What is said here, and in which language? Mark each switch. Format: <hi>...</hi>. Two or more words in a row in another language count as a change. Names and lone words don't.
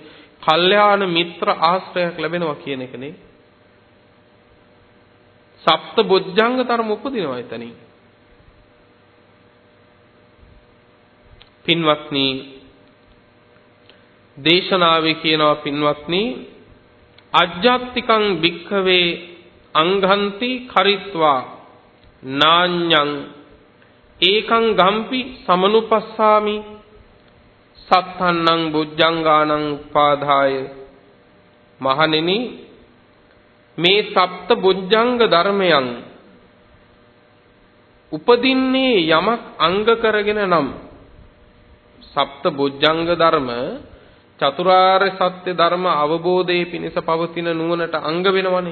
<si>කල්යාණ මිත්‍ර ආශ්‍රයයක් ලැබෙනවා කියන එකනේ. සප්ත බොජ්ජංග ධර්ම උපදිනවා එතනින්. පින්වත්නි දේශනාවේ කියනවා පින්වත්නි</si> <pi>අජ්ජත්තිකං භික්ඛවේ අංඝන්ති කරිත්වා නාඤ්ඤං ඒකං ගම්පි සමනුපස්සාමි සත්තන්නං බොජ්ජංගානං උපාදාය.</pi> <si>මහණෙනි මේ සප්ත බොජ්ජංග ධර්මයන් උපදින්නේ යමක් අංග කරගෙන නම් සප්ත බොජ්ජංග ධර්ම චතුරාර්ය සත්‍ය ධර්ම අවබෝධයේ පිණිස පවතින නුවණට අංග වෙනවනේ.</si>